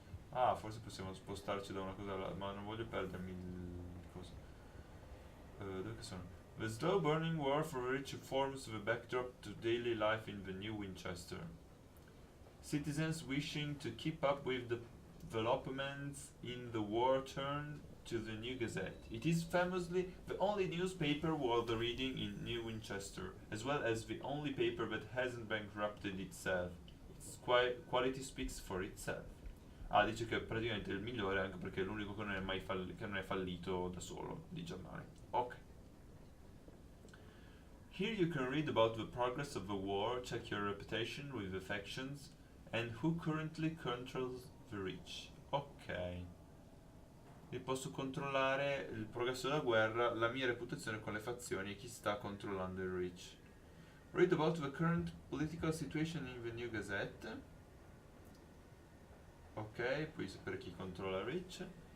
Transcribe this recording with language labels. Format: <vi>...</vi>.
<it>Ah, forse possiamo spostarci da una cosa all'altra, ma non voglio perdermi il coso. Dove che sono?</it> <en>The slow burning war for rich forms the backdrop to daily life in the new Winchester. Citizens wishing to keep up with the developments in the war turn to the New Gazette. It is famously the only newspaper worth reading in New Winchester, as well as the only paper that hasn't bankrupted itself. Its quality speaks for itself.</en> <it>Ah, dice che è praticamente il migliore anche perché è l'unico che non è mai che non è fallito da solo di giornale. Ok.</it> <en>Here you can read about the progress of the war, check your reputation with the factions, and who currently controls the rich. Ok.</en> <it>E posso controllare il progresso della guerra, la mia reputazione con le fazioni e chi sta controllando il rich.</it> <en>Read about the current political situation in the New Gazette.</en> <it>Ok, puoi sapere chi controlla il rich.</it>